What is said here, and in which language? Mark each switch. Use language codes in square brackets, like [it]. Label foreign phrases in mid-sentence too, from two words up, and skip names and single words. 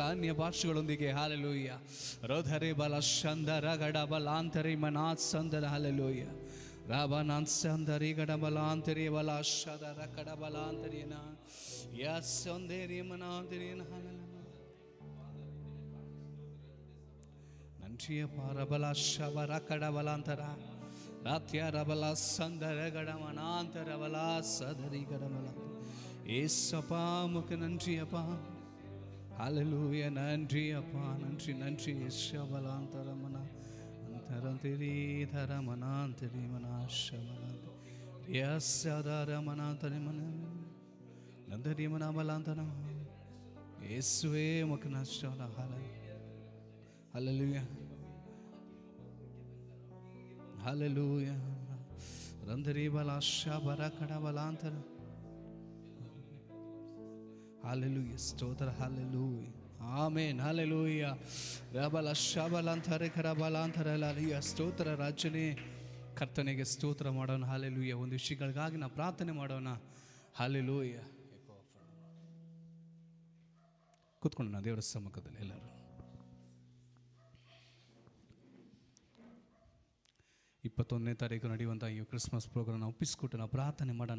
[ta] ಅನ್ಯ ಭಾಷೆಗಳೊಂದಿಗೆ ಹಲ್ಲೆಲೂಯಾ ರೋಧರೆ ಬಲ ಶಂದರ ಗಡ ಬಲಾಂತರಿ ಮನಾತ್ ಸಂದರ ಹಲ್ಲೆಲೂಯಾ ರಾಬನಾನ್ ಸಂದರಿ ಗಡ ಬಲಾಂತರಿ ಬಲ ಶದರ ಕಡ ಬಲಾಂತರಿನ ಯಸ್ ಸಂದೇರಿ ಮನಾಂತರಿನ ನಂಚಿಯ ಪಾರಬಲ ಶವರ ಕಡ ಬಲಾಂತರ ರಾತ್ಯಾರಬಲ ಸಂದರ ಗಡಮನಾಂತರಬಲ ಸದರಿ ಗಡಮಲ ஏசப்பா உமக்கு நன்றி அப்பா. ஹல்லேலூயா. நன்றி அப்பா, நன்றி நன்றி. யேசபலாந்தரமனா அந்தரந்திரி தரமனாந்தரி மனாஷமனா யஸ்ஸதரமனாந்தரிமன நந்தரி மனாபலாந்தன இயேசுவே உமக்கு நன்றி. ஹல்லேலூயா ஹல்லேலூயா. ரந்தரி பலாஷா பரகட பலாந்தர [en] Hallelujah. Stotra. Hallelujah. Amen. Hallelujah. Rabala shabalantare karabalantare hallelujah. [kn] Stotra ರಾಜನೇ ಕರ್ತನಿಗೆ ಸ್ತೋತ್ರ ಮಾಡೋಣ. Hallelujah. ಒಂದು ವಿಷಯಗಳಿಗಾಗಿ ನಾವು ಪ್ರಾರ್ಥನೆ ಮಾಡೋಣ. Hallelujah. ಕೂತ್ಕೊಳ್ಳೋಣ ದೇವರ ಸಮ್ಮುಖದಲ್ಲಿ ಎಲ್ಲರೂ. 21ನೇ ತಾರೀಕು ನಡೆಯುವಂಥ ಈ ಕ್ರಿಸ್ಮಸ್ ಪ್ರೋಗ್ರಾಮ್ ಒಪ್ಪಿಸಿಕೊಟ್ಟು ನಾವು ಪ್ರಾರ್ಥನೆ ಮಾಡೋಣ.